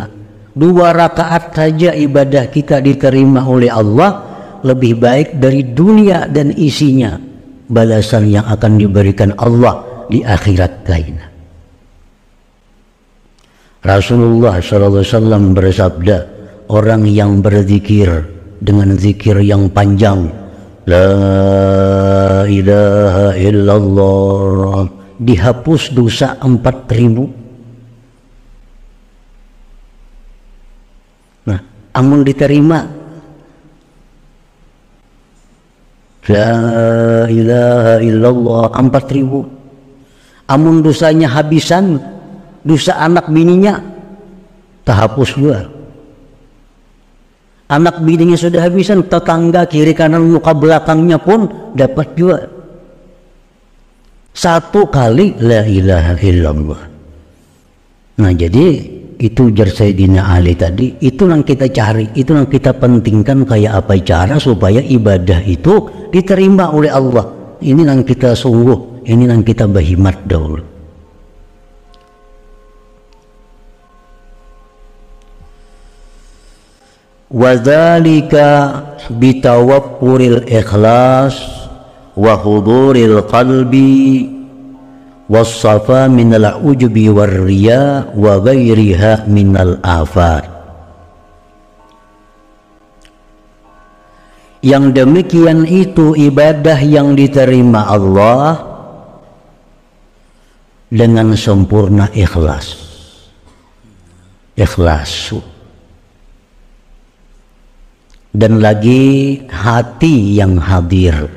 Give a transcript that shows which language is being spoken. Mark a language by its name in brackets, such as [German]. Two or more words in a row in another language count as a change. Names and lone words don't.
[Indonesian] 2 rakaat saja ibadah kita diterima oleh Allah, lebih baik dari dunia dan isinya, balasan yang akan diberikan Allah di akhirat lain. Rasulullah SAW bersabda, orang yang berzikir dengan zikir yang panjang, [Arabic] لا إله إلا الله, [Indonesian] dihapus dosa 4.000. [Banjar] Nah, amun diterima [Arabic] لا إله إلا الله [Banjar] 4.000. Amun dosanya habisan, dosa anak bininya terhapus juga. Anak bininya sudah habisan, tetangga kiri kanan muka belakangnya pun dapat juga. [Indonesian] 1 kali [Arabic] لا إله إلا الله. [Banjar] Nah, jadi itu jar Sayyidina Ali tadi, itu yang kita cari, itu yang kita pentingkan, kayak apa cara supaya ibadah itu diterima oleh Allah. [Indonesian] Ini yang kita sungguh, ini yang kita berkhidmat dahulu. [Arabic] وذلك بتوفر الإخلاص وحضور القلب والصفاء من العجب والرياء وغيرها من الآفات. [Indonesian] Yang demikian itu ibadah yang diterima Allah dengan sempurna ikhlas. Ikhlas. Dan lagi hati yang hadir.